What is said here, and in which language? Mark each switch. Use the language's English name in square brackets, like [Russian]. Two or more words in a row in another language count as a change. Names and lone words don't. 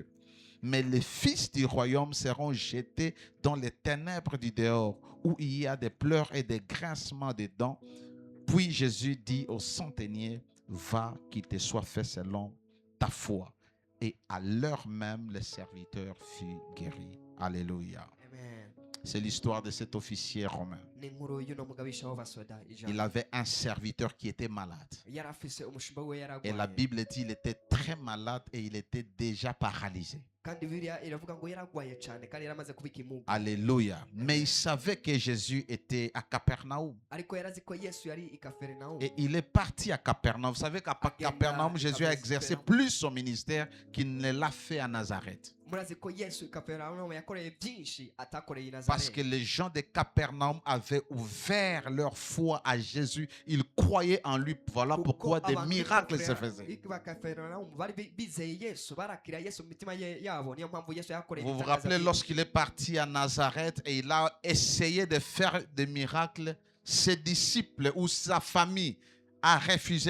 [French] Mais les fils du royaume seront jetés dans les ténèbres du dehors, où il y a des pleurs et des grincements de dents. Puis Jésus dit au centenier, va, qu'il te soit fait selon ta foi. Et à l'heure même, le serviteur fut guéri. Alléluia. Amen. C'est l'histoire de cet officier romain. [Rundi] Ni inkuru y'uno mugabisha w'abasoda [French] Il [Rundi] ijana. [French] avait un serviteur qui était malade. [Rundi] Yari afise umushumba we [French] Et la [Rundi] yaragwaye. [French] Bible dit qu'il était très malade et il était déjà paralysé. [Rundi] Kandi Bibiliya iravuga ngo yaragwaye cyane kandi yaramaze kuba ikimuga. [French] Alléluia. Mais il savait que Jésus était à Capernaum. [Rundi] Ariko yarazi ko Yesu yari i Kapernaum. [French] Et il est parti à Capernaum. Vous savez qu'à Capernaum, Jésus a exercé plus son ministère qu'il ne l'a fait à Nazareth. [Rundi] Murazi ko Yesu i Kapernaum yakoreye byinshi atakoreye i [French] Parce que [Rundi] Nazareth. [French] les gens de Capernaum avaient ouvert leur foi à Jésus. Ils croyaient en lui. Voilà pourquoi des miracles se faisaient. Vous vous rappelez lorsqu'il est parti à Nazareth et il a essayé de faire des miracles, ses disciples ou sa famille a refusé.